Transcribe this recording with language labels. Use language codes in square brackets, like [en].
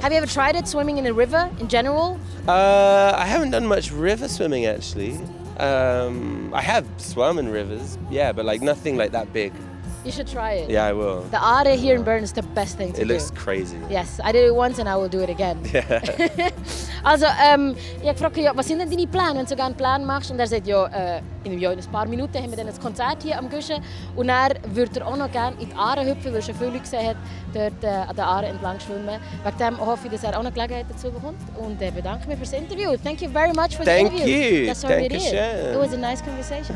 [en] Have you ever tried it, swimming in a river in general? I haven't done much river swimming actually. I have swum in rivers, but like nothing like that big. You should try it. Yeah, I will. The Aare here in Bern is the best thing to do. It looks crazy. Yes, I did it once and I will do it again. [de] Also, ich frage ja, was sind denn deine Pläne, wenn du sogar einen Plan machst? Und er sagt, ja, in ein paar Minuten haben wir dann ein Konzert hier am Guschen. Und er würde auch noch gerne in die Aare hüpfen, weil er schon viele Leute gesehen hat, dort an der Aare entlang schwimmen. Wegen dem hoffe ich, dass er auch noch Gelegenheit dazu bekommt. Und bedanke mich für das Interview. [en] Thank you very much for the interview. Thank you. That's what we did. It was a nice conversation.